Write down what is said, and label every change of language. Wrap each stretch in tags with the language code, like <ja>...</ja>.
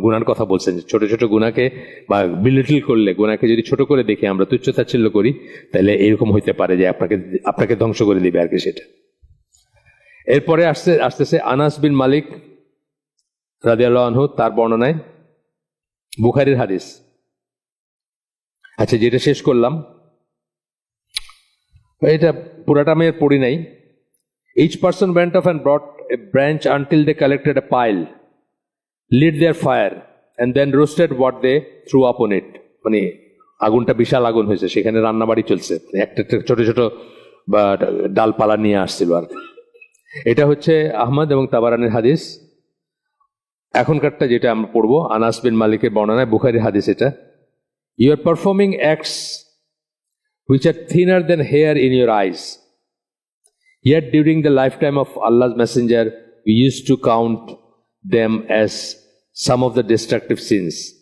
<bn>গুনার কথা বলছেন, ছোট ছোট গুনাহকে বা বিলিটল করলে, গুনাহকে যদি ছোট করে দেখি আমরা, তুচ্ছতাচ্ছিল্য করি, তাহলে এরকম হইতে পারে যে আপনাকে ধ্বংস করে দিবে আর কি সেটা। এরপরে আসতেছে আনাস বিন মালিক রাদিয়াল্লাহু আনহু, তার বর্ণনায়, বুখারীর হাদিস। আচ্ছা, যেটা শেষ করলাম, এটা পুরাটা আমি আর পড়ি নাই।</bn> <en>Each person went off and brought a branch until they collected a pile, lit their fire, and then roasted what they threw upon it.</en> <bn>মানে আগুনটা বিশাল আগুন হয়েছে, সেখানে রান্নাবাড়ি চলছে, একটা ছোট ছোট বা ডালপালা নিয়ে আসছিল আর কি। এটা হচ্ছে আহমদ এবং তাবারানির হাদিস। এখনকারটা যেটা আমরা পড়বো, আনাস বিন মালিকের বর্ণনায়, বুখারীর হাদিস এটা।</bn> <en>You are performing acts which are thinner than hair in your eyes. Yet during the lifetime of Allah's Messenger, we used to count them as some of the destructive sins.</en>